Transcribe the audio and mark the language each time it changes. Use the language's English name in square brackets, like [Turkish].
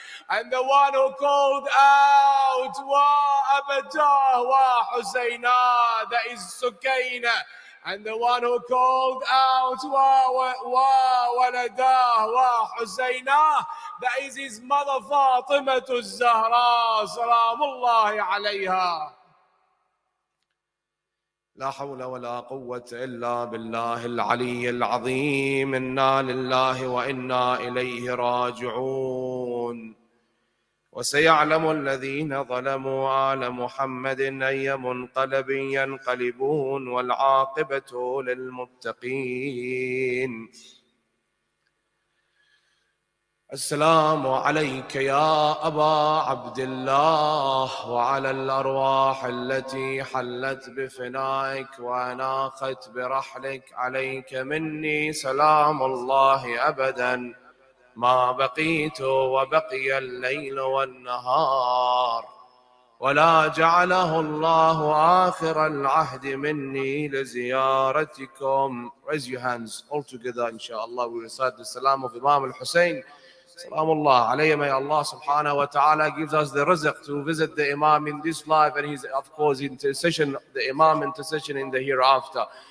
[English] And the one who called out [Arabic] Wa abatah wa Husayna, [English] that is Sukayna. And the one who called out [Arabic] Wa waladah wa Husayna, [English] that is his mother Fatimah az-Zahra, [Arabic] salamullahi alayha. لا حول ولا قوة إلا بالله العلي العظيم. إنا لله وإنا إليه راجعون. وسيعلم الذين ظلموا آل محمد أي منقلب ينقلبون والعاقبة للمتقين. السلام عليك يا أبا عبد الله وعلى الأرواح التي حلت بفنائك وأناخت برحلك. عليك مني سلام الله أبدا ما بقيت وبقي الليل والنهار، ولا جعله الله آخر العهد مني لزيارتكم. [English] Raise your hands all together, inshallah. We recite the salam of Imam al-Hussein [Arabic] Salamullah alayhi. [English] May Allah subhanahu wa ta'ala gives us the rizq to visit the Imam in this life, and his, of course, intercession, the Imam intercession in the hereafter.